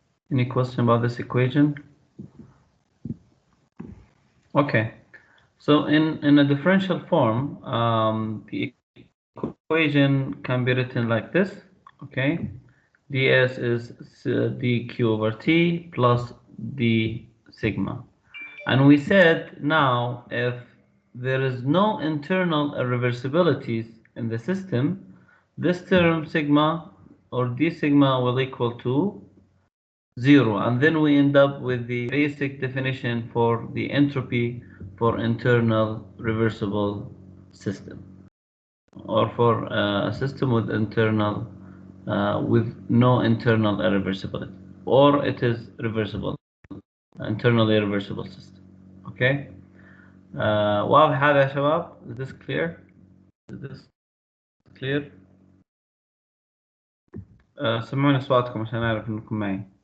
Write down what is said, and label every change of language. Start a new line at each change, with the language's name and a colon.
English: Any question about this equation? Okay, so in a differential form, the equation can be written like this. Okay, ds is dq over t plus d sigma. And we said now if there is no internal irreversibilities in the system, this term sigma or d sigma will equal to 0. And then we end up with the basic definition for the entropy for internal reversible system, or for a system with internal with no internal irreversibility, or it is reversible, internally reversible system. Okay.
Arabic: واضح هذا يا شباب؟
English: Is this clear? Is this clear?
Arabic: سمعوني أصواتكم عشان أعرف إنكم معي.